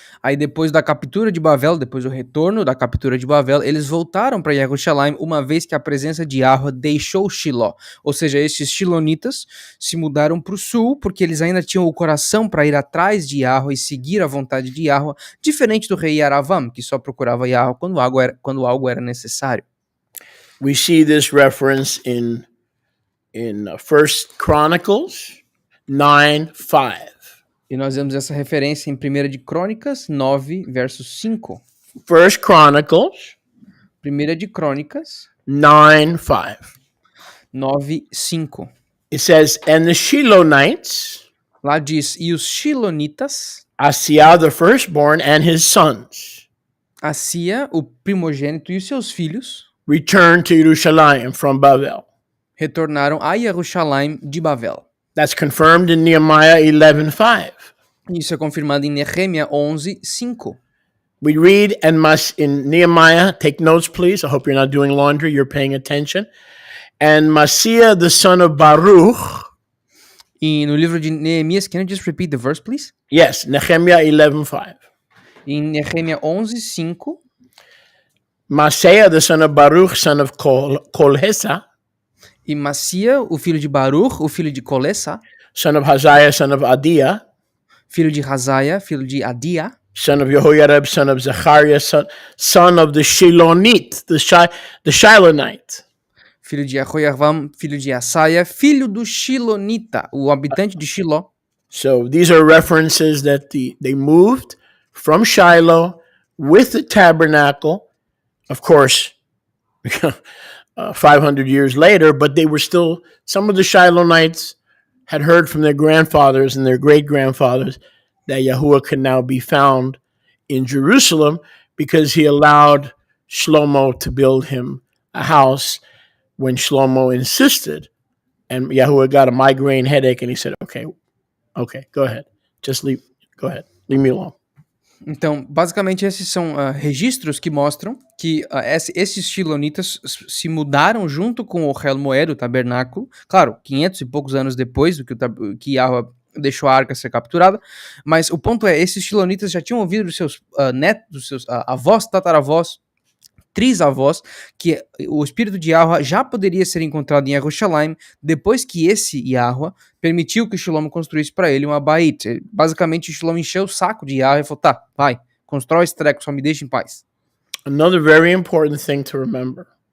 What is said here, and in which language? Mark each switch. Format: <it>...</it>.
<pt>Aí depois da captura de Babel, depois do retorno da captura de Babel, eles voltaram para Jerusalém, uma vez que a presença de Yahweh deixou Shiló. Ou seja, esses shilonitas se mudaram para o sul, porque eles ainda tinham o coração para ir atrás de Yahweh e seguir a vontade de Yahweh, diferente do rei Yaravam, que só procurava Yahweh quando algo era necessário.</pt> <en>We see this reference in First Chronicles 9:5.</en> <pt>E nós vemos essa referência em 1 de Crônicas 9, verso 5.</pt> <en>First Chronicles</en> <pt>1 de Crônicas</pt> <en>9:5.</en> <pt>9, 5.</pt> <en>It says, and the Shilonites,</en> <pt>Lá diz, e os Shilonitas,</pt> <en>Asiah the firstborn and his sons,</en> <pt>Asia, o primogênito e os seus filhos,</pt> <en>returned to Jerusalem from Babel.</en> <pt>retornaram a Jerusalém de Babel.</pt> <en>That's confirmed in Nehemiah 11:5.</en> <pt>Isso é confirmado em Nehemia 11, 5.</pt> <en>We read in Nehemiah, take notes please, I hope you're not doing laundry, you're paying attention. And Masiah the son of Baruch.</en> <pt>E no livro de Neemias,</pt> <en>can you just repeat the verse, please? Yes, Nehemiah 11:5.</en> <pt>Em Nehemia 11, 5.</pt> <en>Masiah the son of Baruch, son of Kolhesa.</en> <pt>E Macia, o filho de Baruch, o filho de Colessa,</pt> <en>Son of Haziah, son of Adiah.</en> <pt>filho de Hazaia, filho de Adia,</pt> <en>Son of Jehoiarib, son of Zechariah, son of the Shilonite, the Shilonite.</en> <pt>filho de Jehoiarvam, filho de Asaia, filho do Shilonita, o habitante de Shiló.</pt> <en>So these are references that they moved from Shiloh with the tabernacle, of course, 500 years later, but they were still, some of the Shilonites had heard from their grandfathers and their great-grandfathers that Yahuwah could now be found in Jerusalem because he allowed Shlomo to build him a house when Shlomo insisted. And Yahuwah got a migraine headache and he said, okay, go ahead. Go ahead. Leave me alone.</en> <pt>Então, basicamente, esses são registros que mostram que esses Shilonitas se mudaram junto com o Rel Moed, o tabernáculo, claro, 500 e poucos anos depois do que Yahweh deixou a arca ser capturada, mas o ponto é, esses Shilonitas já tinham ouvido dos seus netos, dos seus avós, tataravós, trisavós, que o Espírito de Yahweh já poderia ser encontrado em Jerusalém depois que esse Yahweh permitiu que Shlomo construísse para ele uma Bait. Basicamente, Shlomo encheu o saco de Yahweh e falou, tá, vai, constrói esse treco, só me deixa em paz.</pt> <en>Another very important thing to remember</en>